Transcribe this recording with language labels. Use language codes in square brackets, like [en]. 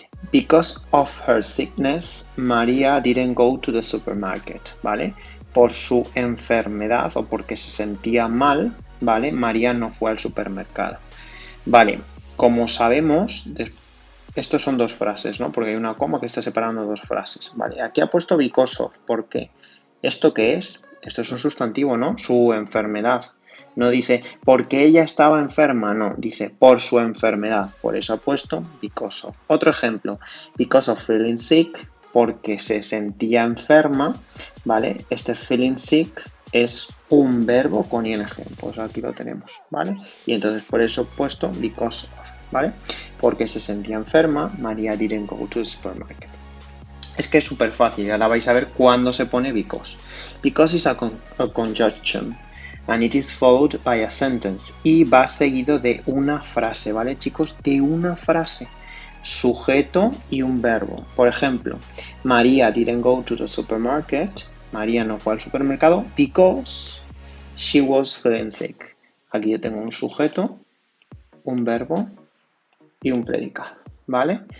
[en] Because of her sickness, Maria didn't go to the supermarket, [es] ¿vale? Por su enfermedad o porque se sentía mal, ¿vale? María no fue al supermercado. Vale, como sabemos, estos son dos frases, ¿no? Porque hay una coma que está separando dos frases, ¿vale? Aquí ha puesto because of, ¿por qué? ¿Esto qué es? Esto es un sustantivo, ¿no? Su enfermedad. No dice porque ella estaba enferma, no, dice por su enfermedad. Por eso ha puesto because of. Otro ejemplo, [en] because of feeling sick, [es] porque se sentía enferma, ¿vale? Este feeling sick es un verbo con ing, pues aquí lo tenemos, ¿vale? Y entonces por eso he puesto because of, ¿vale? Porque se sentía enferma, [en] María didn't go to the supermarket. [es] Es que es súper fácil, ahora vais a ver cuándo se pone because. [en] Because is a conjunction and it is followed by a sentence. [es] Y va seguido de una frase, ¿vale, chicos? De una frase. Sujeto y un verbo. Por ejemplo, [en] María didn't go to the supermarket. [es] María no fue al supermercado [en] because she was feeling sick. [es] Aquí yo tengo un sujeto, un verbo y un predicado, ¿vale?